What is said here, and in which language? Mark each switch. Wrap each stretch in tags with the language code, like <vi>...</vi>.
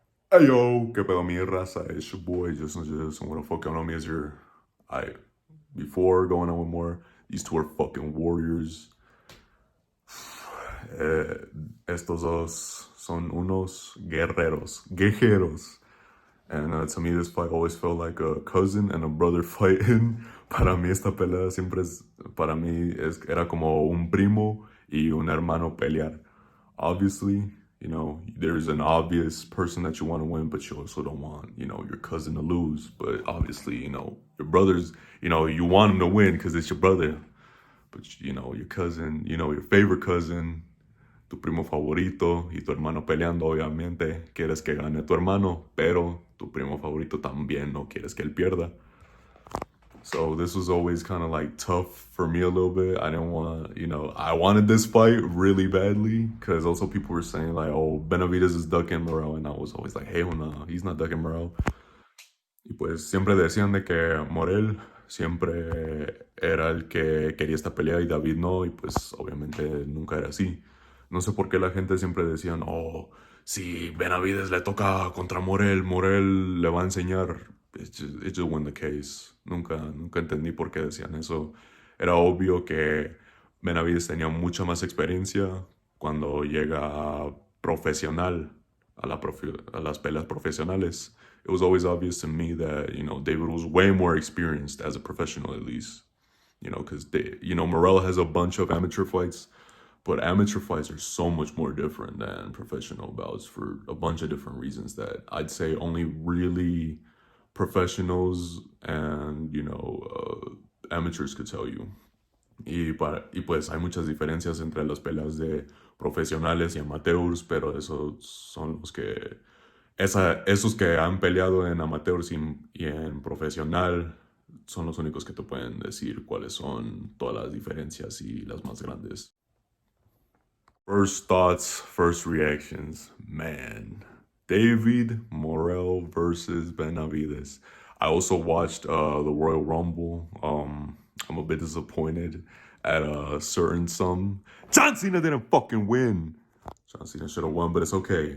<en>Hey yo,</en> <es>qué pedo mi raza,</es> <en>it's your boy Justin and what the fuck going on me is your before going on with more, these two are fucking warriors.</en> <es>Estos dos son unos guerreros.</es> <en>And to me this fight always felt like a cousin and a brother fighting.</en> <es>Para mí esta pelea siempre es, para mí era como un primo y un hermano pelear.</es> <en>Obviously, you know, there's an obvious person that you want to win, but you also don't want, you know, your cousin to lose. But obviously, you know, your brothers, you know, you want him to win because it's your brother. But, you know, your cousin, you know, your favorite cousin,</en> <es>tu primo favorito y tu hermano peleando, obviamente, quieres que gane tu hermano, pero tu primo favorito también no quieres que él pierda.</es> <en>So this was always kind of like tough for me a little bit. I didn't want to, you know, I wanted this fight really badly because also people were saying like, oh, Benavidez is ducking Morrell, and I was always like, hell no, he's not ducking Morrell.</en> <es>Y pues siempre decían de que Morrell siempre era el que quería esta pelea y David no, y pues obviamente nunca era así. No sé por qué la gente siempre decían, oh, si Benavidez le toca contra Morrell, Morrell le va a enseñar.</es> <en>It just wasn't the case.</en> <es>Nunca entendí por qué decían eso. Era obvio que Benavidez tenía mucha más experiencia cuando llega a profesional, a las peleas profesionales.</es> <en>It was always obvious to me that, you know, David was way more experienced as a professional at least. You know, because, you know, Morrell has a bunch of amateur fights, but amateur fights are so much more different than professional bouts for a bunch of different reasons that I'd say only really professionals and, you know, amateurs could tell you.</en> <es>Y pues hay muchas diferencias entre las peleas de profesionales y amateurs, pero esos son los que, esos que han peleado en amateurs y en profesional son los únicos que te pueden decir cuáles son todas las diferencias y las más grandes.</es> <en>First thoughts, first reactions. Man, David Morrell versus Benavidez. I also watched the Royal Rumble. I'm a bit disappointed at a certain sum. John Cena didn't fucking win. John Cena should have won, but it's okay.</en>